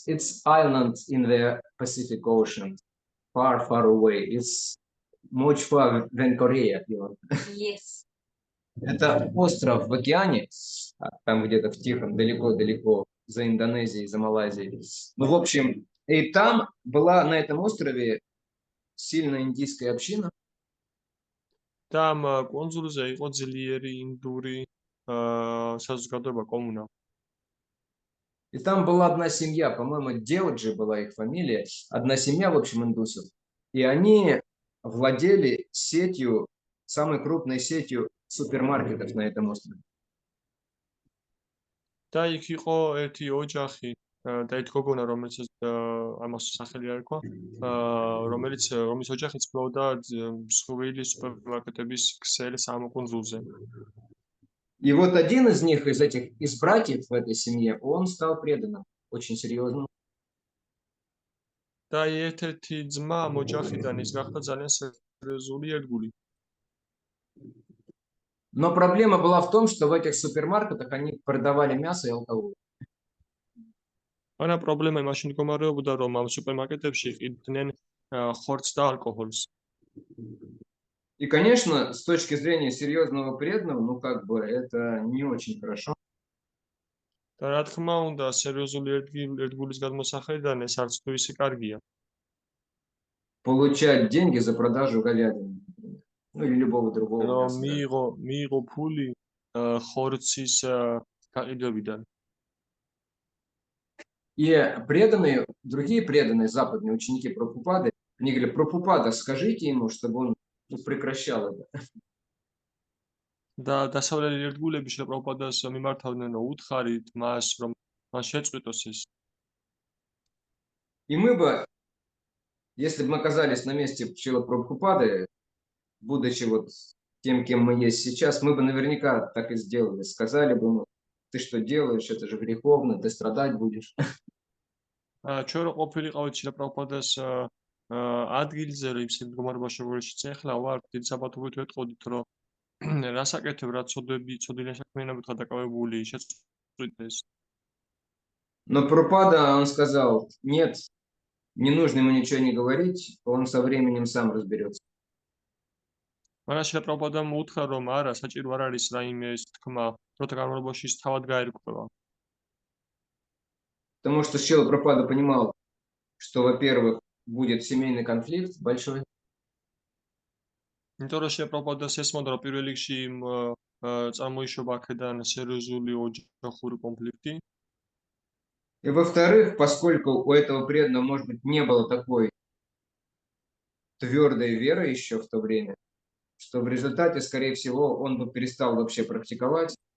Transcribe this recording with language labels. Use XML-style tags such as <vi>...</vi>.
<en>It's island in the Pacific Ocean, far, far away. It's much far than Korea. Yes.</en> <ru>Это остров в океане, там где-то в Тихом, далеко-далеко, за Индонезией, за Малайзией. Ну, в общем, и там была на этом острове сильная индийская община.</ru> <ka>და ამ კუნძულზე იყო ძლიერი ინდური საზოგადოება კომუნა.</ka> <ru>И там была одна семья, по-моему, Деоджи была их фамилия, одна семья, в общем, индусов. И они владели сетью, самой крупной сетью супермаркетов на этом острове.</ru> <ka>და იქ იყო ერთი ოჯახი და ერთ გოგონა, რომელიც ამას სახელი არ ერქვა, რომლის ოჯახიც ფლობდა მსხვილი სუპერმარკეტების ქსელს ამ კუნძულზე.</ka> <ru>И вот один из них, из братьев в этой семье, он стал преданным, очень серьезным.</ru> <ka>და ერთ-ერთი ძმა ამ ოჯახიდან ის გახდა ძალიან სერიოზული ერთგული.</ka> <ru>Но проблема была в том, что в этих супермаркетах они продавали мясо и алкоголь.</ru> <ka>მაგრამ პრობლემა იმაში მდგომარეობდა, რომ ამ სუპერმარკეტებში ყიდდნენ ხორცს და ალკოჰოლს.</ka> <ru>И, конечно, с точки зрения серьезного преданного, ну, как бы, это не очень хорошо.</ru> <ka>და რა თქმა უნდა, სერიოზული ერთგულის გადმოსახედიდან ეს არც თუ ისე კარგია.</ka> <ru>Получать деньги за продажу говядины, например. Ну, или любого другого</ru> <ka>რომ</ka> <ru>мяса.</ru> <ka>მიიღო ფული ხორცის გაყიდვებიდან.</ka> <ru>И преданные, другие преданные западные ученики Прабхупады, они говорили: Прабхупада, скажите ему, чтобы он прекращал это.</ru> <ka>და დასავლელი ერთგულები შილა პრაბჰუპადას მიმართავდნენ, რომ უთხარით მას, რომ მან შეწყვიტოს ეს.</ka> <ru>И мы бы, если бы мы оказались на месте Шрилы Прабхупады, будучи вот тем, кем мы есть сейчас, мы бы наверняка так и сделали. Сказали бы ему: ты что делаешь, это же греховно, ты страдать будешь.</ru> <ka>ჩვენ რო ყოფილიყავით შილა პრაბჰუპადას ადგილზე, იმ მდგომარეობაში, როგორიც ახლა ვართ, დიდ საბათობით ვეტყოდით, რომ რასაკეთებ, რა ცოდილი საქმიანობით გადაკავებული შეწყვიტეს.</ka> <ru>Но Прабхупада, он сказал: нет, не нужно ему ничего не говорить, он со временем сам разберется.</ru> <ka>მაგრამ შილა პრაბჰუპადამ უთხრა, რომ არა, საჭირო არ არის რაიმე ეს თქმა, დროთა განმავლობაში ის თავად გაერკვევა.</ka> <ru>Потому что Шрила Прабхупада понимал, что, во-первых, будет семейный конфликт большой.</ru> <ka>იმიტომ რომ შილა პრაბჰუპადას ესმოდა, რომ პირველ რიგში წარმოიშობა აქედან სერიოზული ოჯახური კონფლიქტი.</ka> <ru>И во-вторых, поскольку у этого преданного, может быть, не было такой твердой веры еще в то время, что в результате, скорее всего, он бы перестал вообще практиковать.</ru>